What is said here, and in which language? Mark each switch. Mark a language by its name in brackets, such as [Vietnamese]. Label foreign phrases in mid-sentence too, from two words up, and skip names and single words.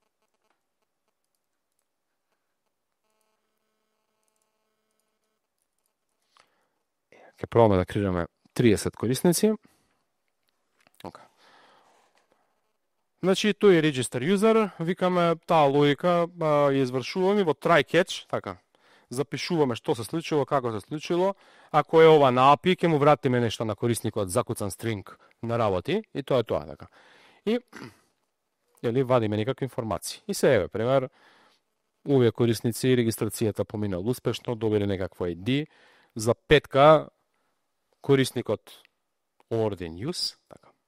[Macedonian] Ќе пробаме да креираме 30 корисници. Okay. Значи, тој е [English] register user, [Macedonian] викаме таа логика ја извршуваме во [English] try catch, [Macedonian] така. Запишуваме што се случило, како се случило. Ако е ова на API, ќе му вратиме нешто на корисникот, закуцан стринг на работи, и тоа е тоа, така. И вадиме некакви информации. И се еве, пример, овие корисници регистрацијата поминала успешно, добили некакво ID, за петка корисникот [English] Order Use, [Macedonian] така.